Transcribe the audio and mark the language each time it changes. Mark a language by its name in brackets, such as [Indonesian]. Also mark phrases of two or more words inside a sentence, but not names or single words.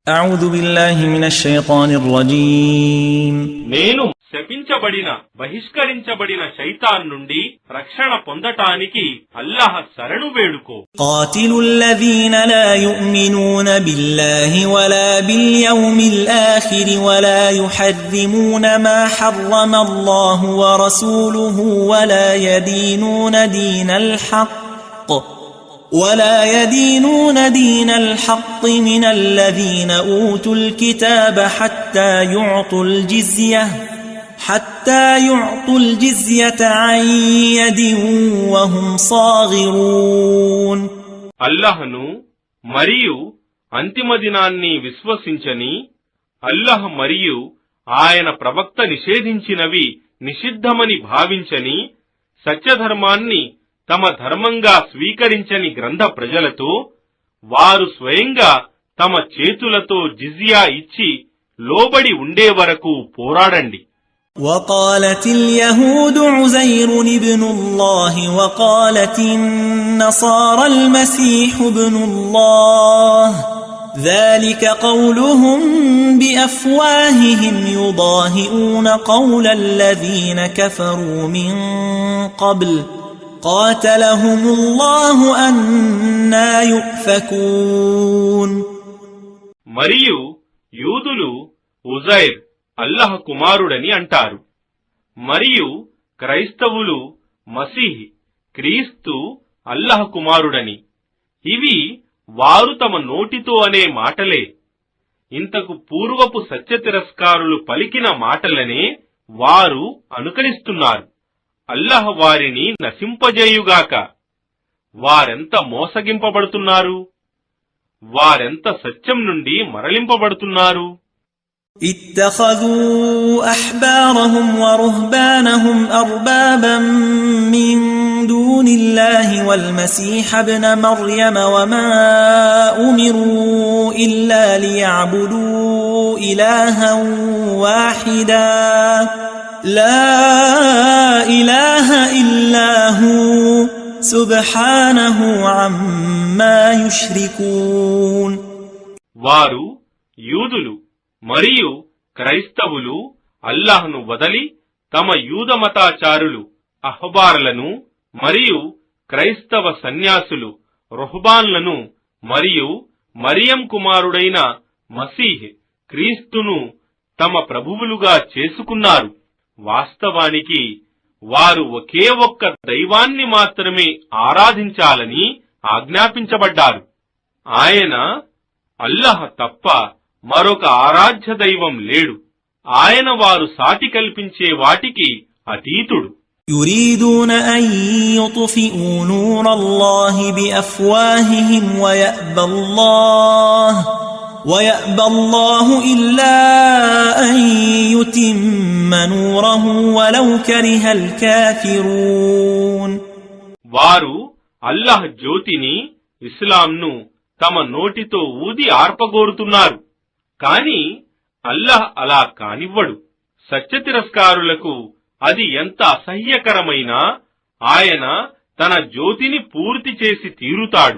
[Arabic] أعوذ بالله من الشيطان الرجيم [Telugu] నేను శపించబడిన బహిష్కరించబడిన శైతాన్ నుండి రక్షణ పొందటానికి అల్లాహ్ శరణు వేడుకో. [Arabic] قاتل الذين لا يؤمنون بالله ولا باليوم الآخر ولا يحرمون ما حرم الله ورسوله ولا يدينون دين الحق من الذين أوتوا الكتاب حتى يعطوا الجزية عن يد وهم صاغرون. [Telugu] అల్లాహ్ను మరియు అంతిమ దినాన్ని విశ్వసించని, అల్లాహ్ మరియు ఆయన ప్రవక్త నిషేధించినవి నిషిద్ధమని భావించని, సత్యధర్మాన్ని తమ ధర్మంగా స్వీకరించని గ్రంథ ప్రజలతో వారు స్వయంగా తమ చేతులతో జిజియా ఇచ్చి లోబడి ఉండే వరకు పోరాడండి. [Arabic] وقالت اليهود عزير ابن الله وقالت النصارى المسيح ابن الله ذلك قولهم بأفواههم يضاهئون قول الذين كفروا من قبل قاتلهم الله أنى يؤفكون. [Telugu] మరియు యూదులు ఉజైర్ అల్లాహ్ కుమారుడని అంటారు, మరియు క్రైస్తవులు మసీహ్ క్రీస్తు అల్లాహ్ కుమారుడని. ఇవి వారు తమ నోటితో అనే మాటలే. ఇంతకు పూర్వపు సత్య తిరస్కారులు పలికిన మాటలనే వారు అనుకరిస్తున్నారు. అల్లాహ్ వారిని నశింపజేయుగాక. వారెంత మోసగింపబడుతున్నారు, వారెంత సత్యం నుండి మరలింపబడుతున్నారు. [Arabic] اتخذوا أحبارهم ورهبانهم أربابا من دون الله والمسيح ابن مريم وما أمروا إلا ليعبدوا إلها واحدا لا إله إلا هو سبحانه عما يشركون. [Telugu] వారు యూదులు మరియు క్రైస్తవులు అల్లాహ్ను వదలి తమ యూదమతాచారులు అహ్బార్లను మరియు క్రైస్తవ సన్యాసులు రుహ్బాన్లను మరియు మరియం కుమారుడైన మసీహ్ క్రీస్తును తమ ప్రభువులుగా చేసుకున్నారు. వాస్తవానికి వారు ఒకే ఒక్క దైవాన్ని మాత్రమే ఆరాధించాలని ఆజ్ఞాపించబడ్డారు. ఆయన అల్లాహ్ తప్ప మరొక ఆరాధ్య దైవం లేడు. ఆయన వారు సాటి కల్పించే వాటికి అతీతుడు. [Arabic] يريدون أن يطفئوا نور الله بأفواههم ويأبى الله إلا أن يتم نوره ولو كره الكافرون. [Telugu] వారు అల్లాహ్ జ్యోతిని ఇస్లాంను తమ నోటితో ఊది ఆర్పగోరుతున్నారు, కాని అల్లాహ్ అలా కానివ్వడు. సత్య తిరస్కారులకు అది ఎంత అసహ్యకరమైనా ఆయన తన జ్యోతిని పూర్తి చేసి తీరుతాడు.